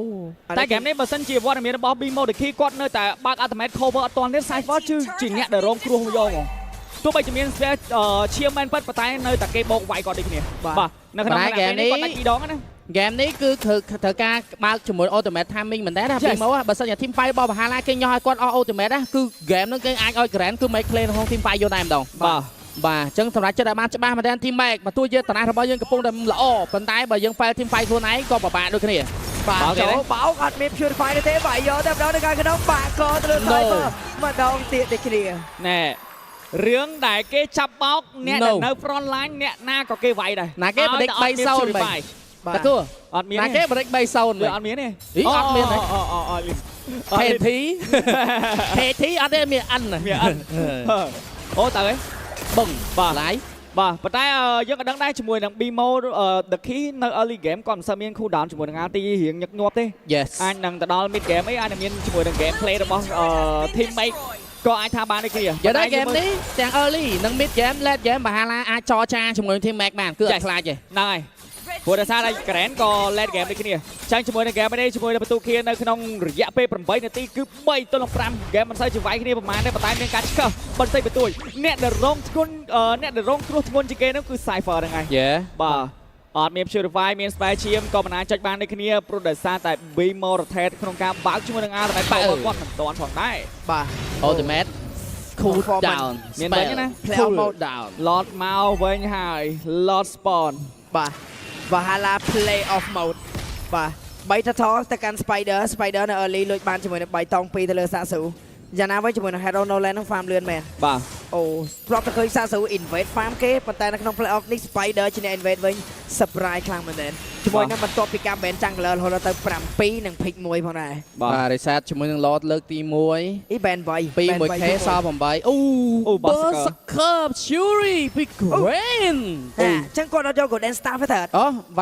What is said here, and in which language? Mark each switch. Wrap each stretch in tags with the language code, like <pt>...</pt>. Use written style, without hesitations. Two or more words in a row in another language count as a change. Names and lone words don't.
<km>តែហ្គេមនេះបើសិនជាវត្តមានរបស់ Bimo ដេគីគាត់នៅតែបើក</km> <en>ultimate cover</en> <km>អត់ទាន់ទេ Cypher ជាអ្នកដែលរងគ្រោះយកហ្មងទោះបីជាមានស្វាឈាមមែនប៉ុន្តែនៅតែគេបោកវាយគាត់ដូចគ្នាបាទនៅក្នុងហ្គេមនេះគាត់ដាច់2ដងណា ហ្គេមនេះគឺត្រូវការបើកជាមួយ</km> <en>ultimate timing</en> <km>មែនទេណា Bimo បើសិនជា</km> <en>team fight</en> <km>របស់បហាឡាគេញ៉ោះឲ្យគាត់អស់ ultimate ណាគឺហ្គេមហ្នឹងគេអាចឲ្យ grand គឺ</km> <en>make play</en> <km>ក្នុង</km> <en>team fight</en> <km>យកតែម្ដងបាទអញ្ចឹងសម្រាប់ចិត្តឲ្យបានច្បាស់មែនទេ</km> <en>team make</en> <km>មកទោះជាតារារបស់យើងកំពុងតែល្អប៉ុន្តែបើយើង</km> <en>fail team fight</en> <km>ខ្លួនឯងក៏ពិបាកដូចគ្នា បាទចូលបោកអត់មាន purify ទេវាយយកតែម្ដងនៅខាងក្នុងបាក់ក៏ទៅលើ Cypher ម្ដងទៀតដូចគ្នា ណែរឿងដែលគេចាប់បោកអ្នកដែលនៅ front line អ្នកណាក៏គេវាយដែរ ណាគេបដិច3-0វិញតាគូ អត់មាន ណាគេបដិច3-0វិញ អត់មានទេ អត់មានទេ KT អត់ទេមានអិន មានអិនអូតើហ៎ បឹង បាទ ឡាយ បាទប៉ុន្តែយើងក៏ដឹងដែរជាមួយនឹង Bimo The Key នៅ</km> <en>early game</en> <km>គាត់មិនសូវមាន</km> <en>cool down</en> <km>ជាមួយនឹង RT រៀងញឹកញាប់ទេអាចនឹងទៅដល់</km> <en>mid game</en> <km>អីអាចនឹងមានជាមួយនឹង</km> <en>game play</en> <km>របស់ teammate ក៏អាចថាបានដូចគ្នា យកដល់ game នេះទាំង early និង</km> <en>mid game late game</en> <km>បហាឡាអាចចរចាជាមួយនឹង teammate បានគឺអត់ខ្លាចទេ ហ្នឹងហើយព្រោះដោយសារតែ Grand ក៏</km> <en>late game</en> <km>ដូចគ្នាចាញ់ជាមួយនឹង game នេះជាមួយនឹងបន្ទុកគ្នានៅក្នុងរយៈពេល8នាទីគឺ3-5 game មិនសូវជាវាយគ្នាប្រហែលទេប៉ុន្តែមានការឆ្កឹះបន្តិចបន្តួចអ្នកដែលរងធ្ងន់អ្នកដែលរងគ្រោះធ្ងន់ជាងគេនោះគឺ Cypher ហ្នឹងហើយបាទអត់មាន Purify មាន Spare ឈាមក៏មិនអាចចុចបានដូចគ្នាព្រោះដោយសារតែ Bimo rotate ក្នុងការបើកជាមួយនឹង Ultimate Power គាត់មិនទាន់ផងដែរ បាទ</km> <en>Ultimate cool down</en> <km>មានវិញណា</km> <en>cool down</en> <km>Lord មកវិញហើយ Lord spawn បាទ Valhalla</km> <en>play off mode</en> <km>បាទ3តថទៅកាន់ Spider នៅ early លួចបានជាមួយនឹងបៃតង2ទៅលើសាស៊ូយ៉ាងណាវិញជាមួយនឹង Hero Nolan នឹង farm លឿនមែន បាទ អូធ្លាប់តែឃើញសាស៊ូ</km> <en>invade farm</en> <km>គេប៉ុន្តែនៅក្នុង</km> <en>play off</en> <km>នេះ Spider ជាអ្នក invade វិញ surprise ខ្លាំងមែនទែនជាមួយនឹងបន្ទាប់ពីការ</km> <en>ban Jungler</en> <km>រហូតដល់ទៅ7និង pick 1ផងដែរ បាទ reset ជាមួយនឹង Lord លើកទី1 ban 2 1k សល់8អូ Berserker Fury ពី Grand អញ្ចឹងគាត់អត់យក Golden Star ទេតើ</km>